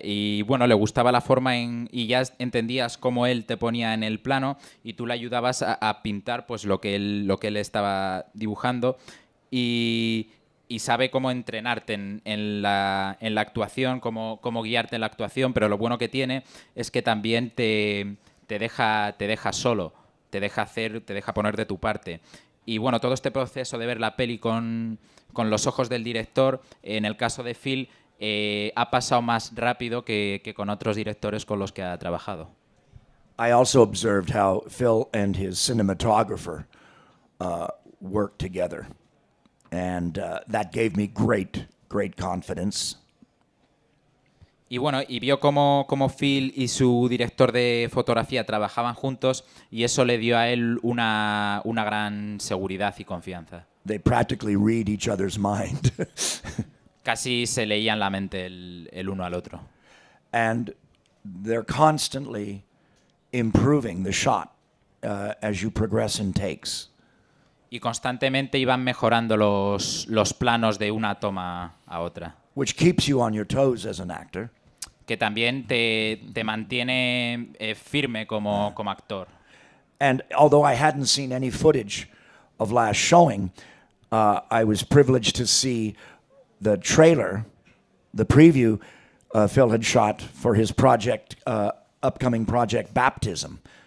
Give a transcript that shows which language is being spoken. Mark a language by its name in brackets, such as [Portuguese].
[Spanish] Y bueno, le gustaba la forma y ya entendías cómo él te ponía en el plano y tú le ayudabas a pintar pues lo que él estaba dibujando, y sabe cómo entrenarte en la actuación, cómo guiarte en la actuación, pero lo bueno que tiene es que también te deja solo, te deja poner de tu parte. Y bueno, todo este proceso de ver la peli con los ojos del director, en el caso de Phil, ha pasado más rápido que con otros directores con los que ha trabajado. [English] I also observed how Phil and his cinematographer worked together. And that gave me great confidence. [Spanish] Y bueno, y vio cómo Phil y su director de fotografía trabajaban juntos, y eso le dio a él una gran seguridad y confianza. [English] They practically read each other's mind. [Spanish] Casi se leían la mente el uno al otro. [English] And they're constantly improving the shot as you progress in takes. [Spanish] Y constantemente iban mejorando los planos de una toma a otra. [English] Which keeps you on your toes as an actor. [Spanish] Que también te mantiene firme como actor. [English] And although I hadn't seen any footage of Last Showing, I was privileged to see the trailer, the preview Phil had shot for his project, upcoming project Baptism.